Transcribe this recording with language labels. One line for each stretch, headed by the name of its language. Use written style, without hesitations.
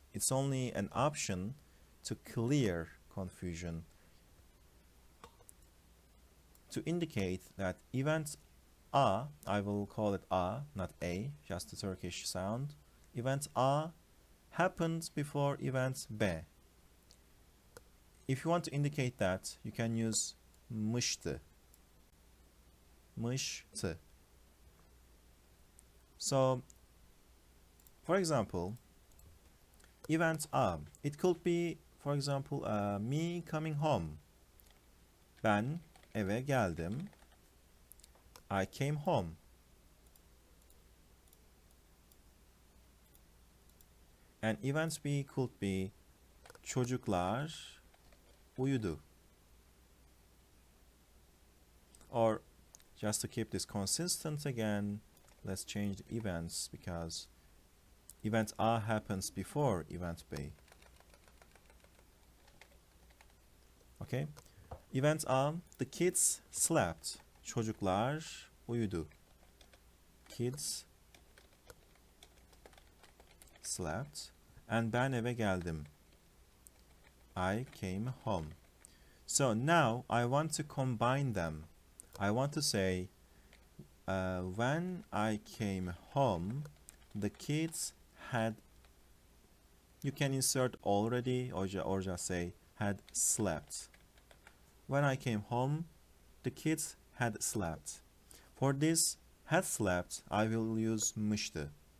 English: It's only an option to clear confusion. To indicate that event A, I will call it A, not A, just the Turkish sound. Event A happens before event B. If you want to indicate that, you can use mıştı. Mıştı. So, for example, event A, it could be, for example, me coming home.
Turkish: Ben eve geldim.
English: I came home. And event B could be
Turkish: çocuklar uyudu.
English: Or just to keep this consistent again, let's change the events because event A happens before event B. Okay? Event A, the kids slept.
Turkish: Çocuklar uyudu.
English: Kids slept. And
Turkish: ben eve geldim.
English: I came home. So now I want to combine them. I want to say, when I came home, the kids had, you can insert already or just say had slept. When I came home, the kids had slept. For this had slept, I will use mıştı.